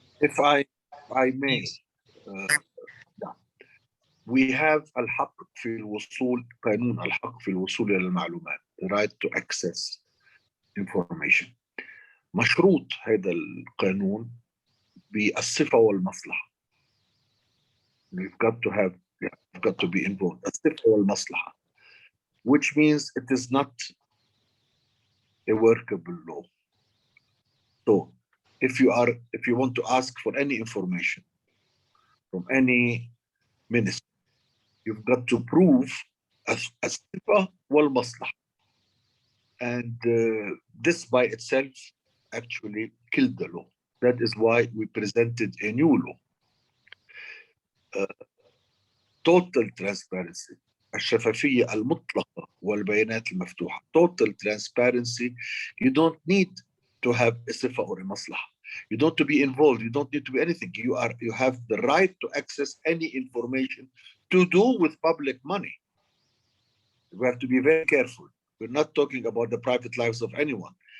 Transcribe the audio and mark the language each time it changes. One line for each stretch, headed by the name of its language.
English: If I may, we have
Arabic: الحق في الوصول قانون الحق في الوصول إلى المعلومات,
English: the right to access information.
Arabic: مشروط هذا القانون بالصفة والمصلحة.
English: You've got to be involved.
Arabic: الصفة والمصلحة.
English: which means it is not a workable law. So if you want to ask for any information from any minister, you've got to prove as-sifa wal-maslaha. And this by itself actually killed the law. That is why we presented a new law. Total transparency.
Arabic: الشفافية المطلقة والبيانات المفتوحة.
English: Total transparency. You don't need to have a sifa or a maslaha. You don't need to be involved. You don't need to be anything. You have the right to access any information to do with public money. We have to be very careful. We're not talking about the private lives of anyone.